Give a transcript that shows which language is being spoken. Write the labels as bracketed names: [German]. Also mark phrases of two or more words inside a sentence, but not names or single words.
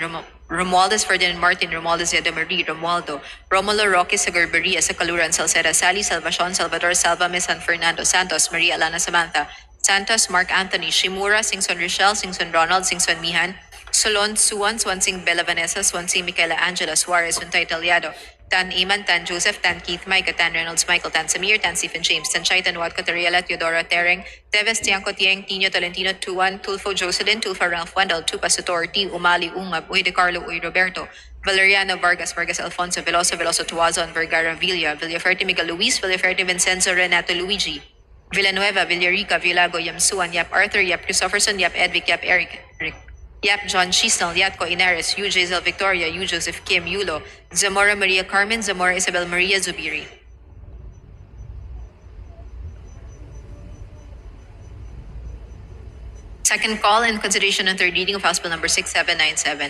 [English] Romualdez, Ferdinand Martin, Romualdez, Marie, Romualdo, Romulo, Roque, Sagarberia, Sacaluran, Salceda, Sally, Salvacion, Salvador, Salvame, San Fernando, Santos, Maria Alana, Samantha, Santos, Mark Anthony, Shimura, Singson Rochelle, Singson Ronald, Singson Mihan, Solon, Suwan, Swansing Bella Vanessa, Swansing Michaela Angela Suarez, Untay Italiado, Tan Iman, Tan Joseph, Tan Keith, Micah, Tan Reynolds, Michael, Tan Samir, Tan Stephen James, Tan Chai, Tan Watco, Tariela, Teodora, Tereng, Teves, Tiangco, Tieng, Tino, Tolentino, Tuan, Tulfo, Jocelyn, Tulfa, Ralph, Wendell, Tupa, Sutor, T, Umali, Ungab, Uy de Carlo, Uy Roberto, Valeriano, Vargas, Vargas Alfonso, Veloso, Veloso, Tuazon, Vergara, Villaferte, Miguel Luis, Villaferte, Vincenzo, Renato, Luigi, Villanueva, Villarica, Villago, Yamsuan, Yap Arthur, Yap Christopherson, Yap Edvic, Yap Eric, Yap John Chisnell, Yatco Inares, Yu Jazel Victoria, Yu Joseph Kim Yulo, Zamora Maria Carmen, Zamora Isabel Maria Zubiri. Second call in consideration and third reading of House Bill number 6797.